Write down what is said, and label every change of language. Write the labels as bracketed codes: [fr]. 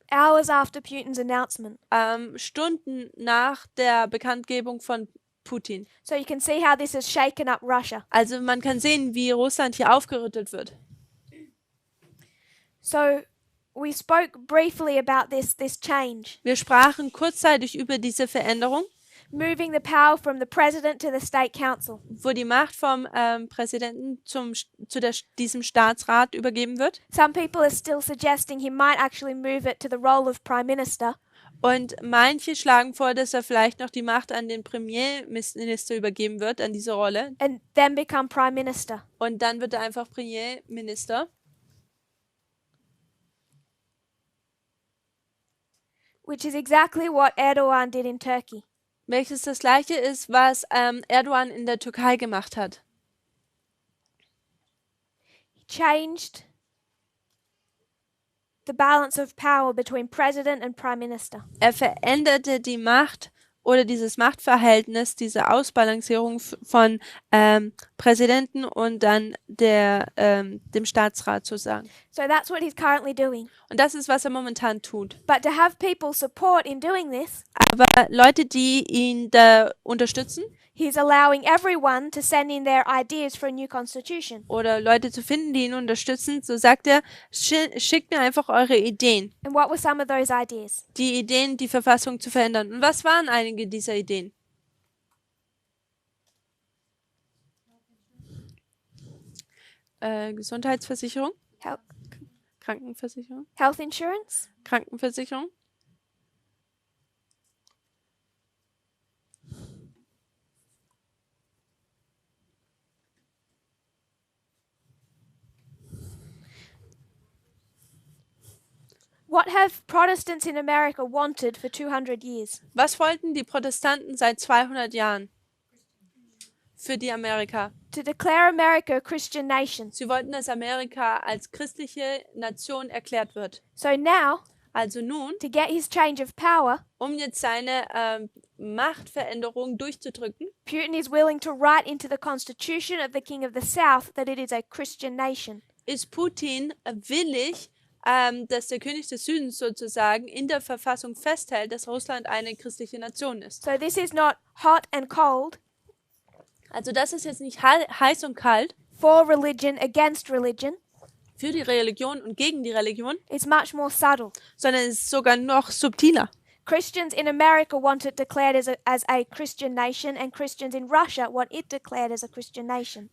[en] hours after Putin's announcement. [de] Stunden nach der Bekanntgebung von Putin. [en] So you can see how this has shaken up Russia. [de] Also man kann sehen, wie Russland hier aufgerüttelt wird. [en] So we spoke briefly about this change, [de] Wir sprachen kurzzeitig über diese Veränderung, [en] moving the power from the president to the state council. [de] wo die Macht vom Präsidenten diesem Staatsrat übergeben wird. [en] Some people are still suggesting he might actually move it to the role of prime minister. [de] Und manche schlagen vor, dass er vielleicht noch die Macht an den Premierminister übergeben wird, an diese Rolle. [en] And then become prime minister. [de] Und dann wird er einfach Premierminister. [en] Which is exactly what Erdogan did in Turkey. [de] Welches das gleiche ist, was Erdogan in der Türkei gemacht hat. [en] He changed the balance of power between president and prime minister. [de] Er veränderte die Macht oder dieses Machtverhältnis, diese Ausbalancierung von Präsidenten und dann dem Staatsrat sozusagen. [en] So that's what he's currently doing. [de] Und das ist, was er momentan tut. [en] But to have people support in doing this, [de] Aber Leute, die ihn da unterstützen [en] he's allowing everyone to send in their ideas for a new constitution. [de] oder Leute zu finden, die ihn unterstützen, so sagt er, schickt mir einfach eure Ideen. [en] And what were some of those ideas? [de] Die Ideen, die Verfassung zu verändern. Und was waren einige dieser Ideen? Gesundheitsversicherung, [en] Health, [de] Krankenversicherung, [en] health insurance, [de] Krankenversicherung, [en] What have Protestants in America wanted for 200 years? [de] Was wollten die Protestanten seit 200 Jahren für die Amerika? [en] To declare America a Christian nation. [de] Sie wollten, dass Amerika als christliche Nation erklärt wird. [en] So now, [de] Also nun, [en] to get his change of power, [de] um jetzt seine Machtveränderung durchzudrücken, [en] Putin is willing to write into the constitution of the King of the South that it is a Christian nation. [de] ist Putin willig, dass der König des Südens sozusagen in der Verfassung festhält, dass Russland eine christliche Nation ist. [en] So this is not hot and cold, [de] Also das ist jetzt nicht heiß und kalt [en] for religion, against religion. [de] für die Religion und gegen die Religion, [en] It's much more subtle. [de] sondern es ist sogar noch subtiler. [en] Christians in America want it declared as a Christian nation, and Christians in Russia want it declared as a Christian nation.